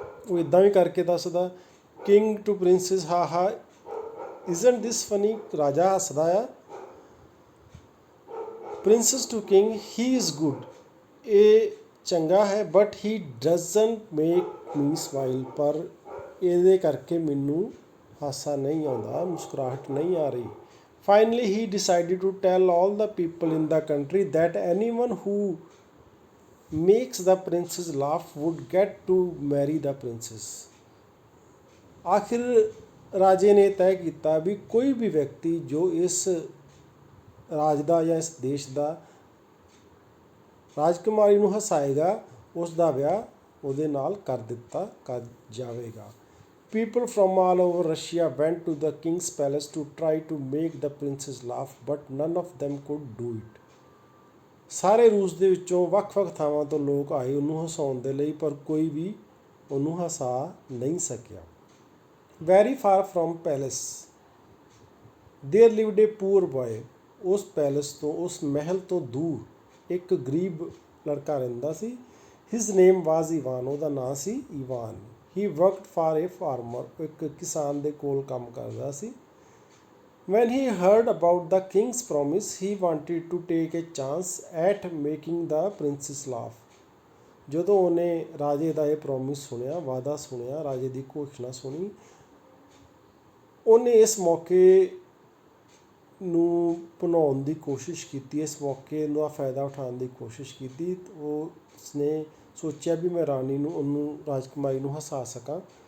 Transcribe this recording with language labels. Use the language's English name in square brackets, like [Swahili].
[Punjabi] ਉਹ ਇੱਦਾਂ ਵੀ ਕਰਕੇ ਦੱਸਦਾ, [English] king to princess ha ha isn't this funny, [Punjabi] ਰਾਜਾ ਹੱਸਦਾ ਆ। [English] princess to king he is good, [Punjabi] ਇਹ ਚੰਗਾ ਹੈ, [English] but he doesn't make me smile, [Punjabi] ਪਰ ਇਹਦੇ ਕਰਕੇ ਮੈਨੂੰ ਹਾਸਾ ਨਹੀਂ ਆਉਂਦਾ, ਮੁਸਕਰਾਹਟ ਨਹੀਂ ਆ ਰਹੀ। [English] Finally, he decided to tell all the people in the country that anyone who makes the princess laugh would get to marry the princess. [Punjabi] ਆਖਿਰ ਰਾਜੇ ਨੇ ਤੈਅ ਕੀਤਾ ਵੀ ਕੋਈ ਵੀ ਵਿਅਕਤੀ ਜੋ ਇਸ ਰਾਜ ਦਾ ਜਾਂ ਇਸ ਦੇਸ਼ ਦਾ ਰਾਜਕੁਮਾਰੀ ਨੂੰ ਹਸਾਏਗਾ, ਉਸ ਦਾ ਵਿਆਹ ਉਹਦੇ ਨਾਲ ਕਰ ਜਾਵੇਗਾ। [English] People from all over Russia went to the king's palace to try to make the princess laugh, but none of them could do it. [Punjabi] ਸਾਰੇ ਰੂਸ ਦੇ ਵਿੱਚੋਂ ਵੱਖ-ਵੱਖ ਥਾਵਾਂ ਤੋਂ ਲੋਕ ਆਏ ਉਹਨੂੰ ਹਸਾਉਣ ਦੇ ਲਈ, ਪਰ ਕੋਈ ਵੀ ਉਹਨੂੰ ਹਸਾ ਨਹੀਂ ਸਕਿਆ। [English] Very far from palace there lived a poor boy. [Punjabi] ਉਸ ਪੈਲਸ ਤੋਂ, ਉਸ ਮਹਿਲ ਤੋਂ ਦੂਰ ਇੱਕ ਗਰੀਬ ਲੜਕਾ ਰਹਿੰਦਾ ਸੀ। [English] His name was Ivan, [Punjabi] ਉਹਦਾ ਨਾਂ ਸੀ Ivan. [English] He worked for a farmer, [Punjabi] ਇੱਕ ਕਿਸਾਨ ਦੇ ਕੋਲ ਕੰਮ ਕਰਦਾ ਸੀ। [English] When he heard about the king's promise, he wanted to take a chance at making the princess laugh. [Punjabi] ਜਦੋਂ ਉਹਨੇ ਰਾਜੇ ਦਾ ਇਹ ਪ੍ਰੋਮਿਸ ਸੁਣਿਆ, ਵਾਅਦਾ ਸੁਣਿਆ, ਰਾਜੇ ਦੀ ਘੋਸ਼ਣਾ ਸੁਣੀ, ਉਹਨੇ ਇਸ ਮੌਕੇ ਨੂੰ ਭੁਨਾਉਣ ਦੀ ਕੋਸ਼ਿਸ਼ ਕੀਤੀ, ਇਸ ਮੌਕੇ ਦਾ ਫਾਇਦਾ ਉਠਾਉਣ ਦੀ ਕੋਸ਼ਿਸ਼ ਕੀਤੀ। ਉਸਨੇ ਸੋਚਿਆ ਵੀ ਮੈਂ ਰਾਣੀ ਨੂੰ, ਉਹਨੂੰ ਰਾਜਕੁਮਾਰੀ ਨੂੰ ਹਸਾ ਸਕਾਂ।